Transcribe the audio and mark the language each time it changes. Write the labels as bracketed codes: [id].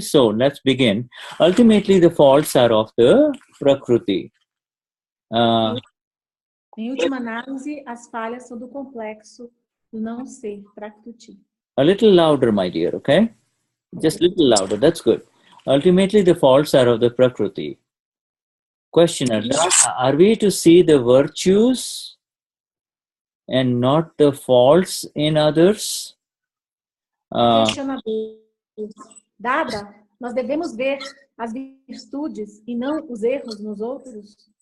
[en] So let's begin. Ultimately, the faults are of the Prakruti. [pt] Em última análise, as falhas são do complexo do não ser, Prakruti. [en] A little louder, my dear, okay? Just a little louder, that's good. Ultimately, the faults are of the Prakruti. Questioner, are we to see the virtues and not the faults in others? [pt] Questionamento. Dada, nós devemos ver as virtudes e não os erros nos outros?